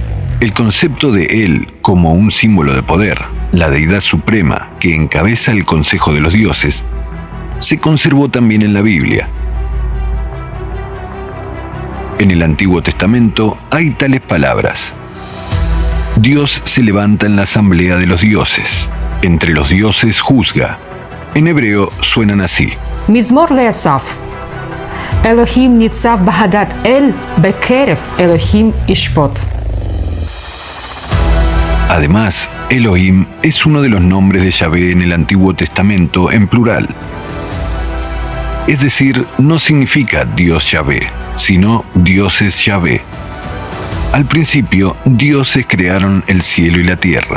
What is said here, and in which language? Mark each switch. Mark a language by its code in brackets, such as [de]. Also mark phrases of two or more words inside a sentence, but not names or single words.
[es] El concepto de él como un símbolo de poder, la deidad suprema que encabeza el consejo de los dioses, se conservó también en la Biblia. En el Antiguo Testamento hay tales palabras: Dios se levanta en la asamblea de los dioses, entre los dioses juzga. En hebreo suenan así: [he] מזמור לאסף. אלוהים ניצב בהדת אל, בקרב אלוהים ישפוט. [es] Además, Elohim es uno de los nombres de Yahvé en el Antiguo Testamento en plural. Es decir, no significa Dios Yahvé, sino dioses Yahvé. Al principio, dioses crearon el cielo y la tierra.